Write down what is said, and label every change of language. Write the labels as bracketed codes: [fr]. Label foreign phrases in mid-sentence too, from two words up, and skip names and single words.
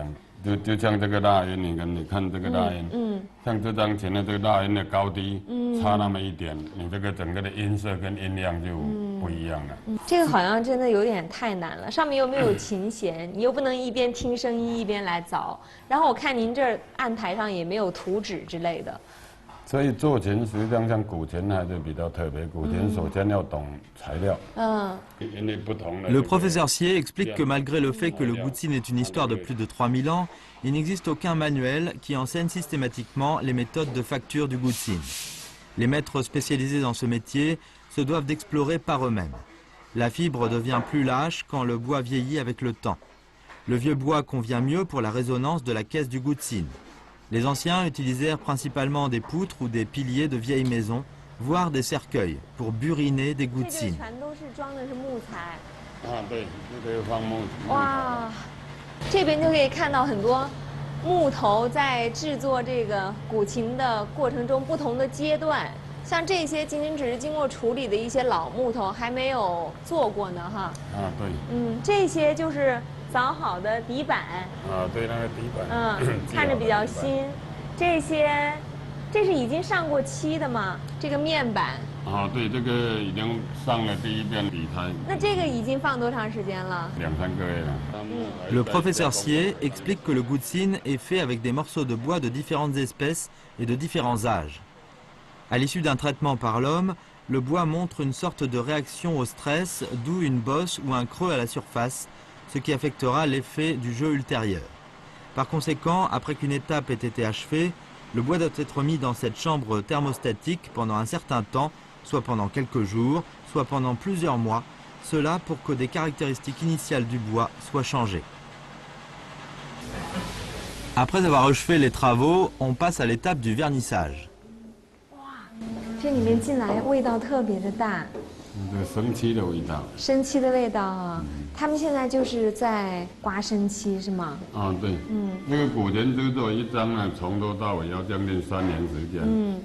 [zh] 就像这个大音，你看这个大音，像这张琴的这个大音的高低差那么一点，你这个整个的音色跟音量就不一样了。这个好像真的有点太难了，上面又没有琴弦，你又不能一边听声音一边来凿。然后我看您这儿案台上也没有图纸之类的。所以做琴实际上像古琴还是比较特别，古琴首先要懂材料。 [fr] Le professeur Xie explique que malgré le fait que le guzhine est une histoire de plus de 3000 ans, il n'existe aucun manuel qui enseigne systématiquement les méthodes de facture du guzhine. Les maîtres spécialisés dans ce métier se doivent d'explorer par eux-mêmes. La fibre devient plus lâche quand le bois vieillit avec le temps. Le vieux bois convient mieux pour la résonance de la caisse du guzhine. Les anciens utilisèrent principalement des poutres ou des piliers de vieilles maisons, voire des cercueils, pour buriner des guzhines. [zh] 哇，这边就可以看到很多木头在制作这个古琴的过程中不同的阶段，像这些仅仅只是经过处理的一些老木头，还没有做过呢，哈。对。这些就是凿好的底板。对，那个底板。看着比较新。这是已经上过漆的吗？这个面板。啊，对，这个已经上了第一遍底胎。那这个已经放多长时间了？2、3个月了。 [fr] Le professeur Sier explique que le goutsine est fait avec des morceaux de bois de différentes espèces et de différents âges. À l'issue d'un traitement par l'homme, le bois montre une sorte de réaction au stress, d'où une bosse ou un creux à la surface, ce qui affectera l'effet du jeu ultérieur. Par conséquent, après qu'une étape ait été achevée, le bois doit être mis dans cette chambre thermostatique pendant un certain temps, soit pendant quelques jours, soit pendant plusieurs mois, cela pour que des caractéristiques initiales du bois soient changées. Après avoir achevé les travaux, on passe à l'étape du vernissage. [zh] 这里面进来味道特别的大，生漆的味道。生漆的味道啊！他们现在就是在刮生漆，是吗？啊，对。那个古田制作一张呢，从头到尾要将近3年时间。